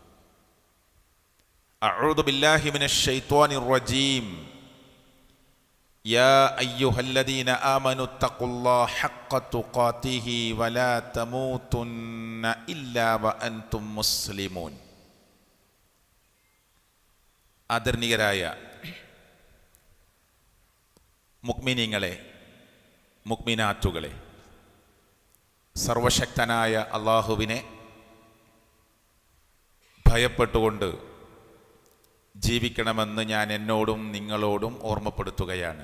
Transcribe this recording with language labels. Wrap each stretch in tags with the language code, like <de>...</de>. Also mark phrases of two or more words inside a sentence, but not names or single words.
<ar>أعوذ بالله من الشيطان الرجيم. يا أيها الذين آمنوا اتقوا الله حق تقاته ولا تموتن إلا وأنتم مسلمون.</ar> <ml>ആദരണീയരായ മുഅ്മിനീങ്ങളെ, മുഅ്മിനാത്തുകളെ, സർവശക്തനായ അല്ലാഹുവിനെ ഭയപ്പെട്ടുകൊണ്ട് ജീവിക്കണമെന്ന് ഞാൻ എന്നോടും നിങ്ങളോടും ഓർമ്മപ്പെടുത്തുകയാണ്.</ml>